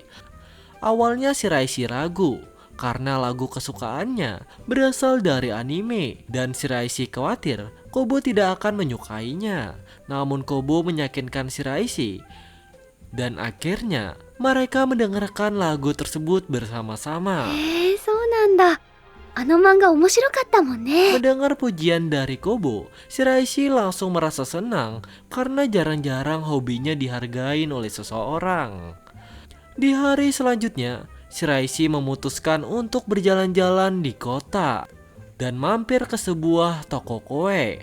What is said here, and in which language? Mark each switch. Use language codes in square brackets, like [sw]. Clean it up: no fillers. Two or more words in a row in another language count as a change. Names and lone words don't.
[id] Awalnya Shiraishi ragu karena lagu kesukaannya berasal dari anime dan Shiraishi khawatir Kobo tidak akan menyukainya. Namun Kobo meyakinkan Shiraishi dan akhirnya mereka mendengarkan lagu tersebut bersama-sama. [ja] そうなんだ。あの漫画面白かったもんね。 [id] Mendengar pujian dari Kobo, Shiraishi langsung merasa senang karena jarang-jarang hobinya dihargain oleh seseorang. Di hari selanjutnya, Shiraishi memutuskan untuk berjalan-jalan di kota dan mampir ke sebuah toko kue.